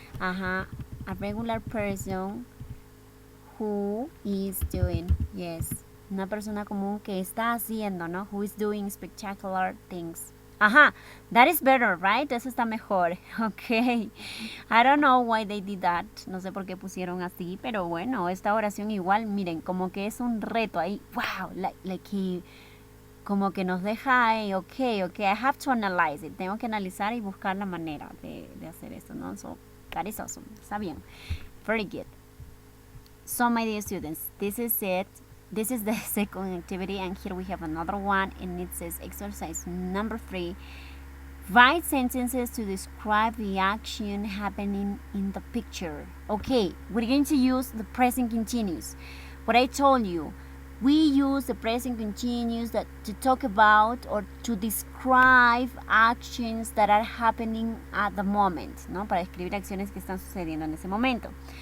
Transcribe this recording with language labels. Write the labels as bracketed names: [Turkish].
[English] A regular person who is doing, yes, [Spanish] una persona común que está haciendo, [English] ¿no? Who is doing spectacular things. That is better, right? [Spanish] Eso está mejor. [English] Okay. I don't know why they did that. [Spanish] No sé por qué pusieron así, pero bueno, esta oración igual, miren, como que es un reto ahí. [English] Wow, like [Spanish] como que nos deja ahí, [English] okay, I have to analyze it. [Spanish] Tengo que analizar y buscar la manera de hacer esto, ¿no? [English] So, that is awesome. [Spanish] Está bien. [English] Very good. So, my dear students, this is it. This is the second activity, and here we have another one, and it says exercise number 3. Write sentences to describe the action happening in the picture. Okay, we're going to use the present continuous. What I told you, we use the present continuous to talk about or to describe actions that are happening at the moment, ¿no? [Spanish] Para describir acciones que están sucediendo en ese momento.